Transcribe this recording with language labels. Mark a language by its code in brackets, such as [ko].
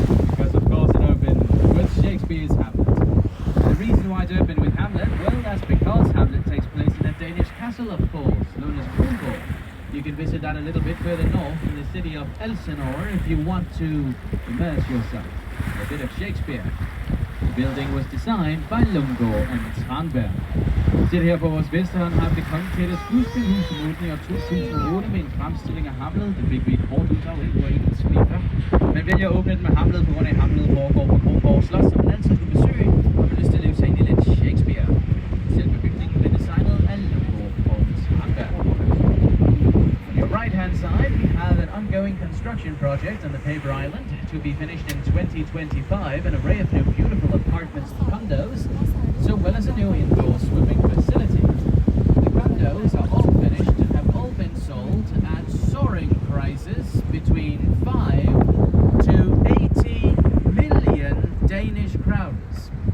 [en] Because of course it opened with Shakespeare's Hamlet. And the reason why it opened with Hamlet, well, that's because Hamlet takes place in a Danish castle, of course, known as Amalienborg. You can visit that a little bit further north in the city of Elsinore if you want to immerse yourself in a bit of Shakespeare. The building was designed by Lundgaard and Tranberg. [da] Set her på vores venstre hånd har vi det kongetætte skuespilhus, som åbnede i år 2008 med en fremstilling af Hamlet. Det fik vi et kort uddrag af, hvor ingen skriver. Man vælger at åbne den med Hamlet på grund af Hamlet foregår på Kronborg Slot, som man altid kan besøge, og man har lyst til at leve sig ind i lidt Shakespeare. Selve bygningen blev designet af Lundgaard og Tranberg. [en] Right-hand side, we have an ongoing construction project on the Paper Island to be finished in 2025, an array of new beautiful apartments and condos, so well as a new indoor swimming facility. The condos are all finished and have all been sold at soaring prices between 5 to 80 million Danish crowns.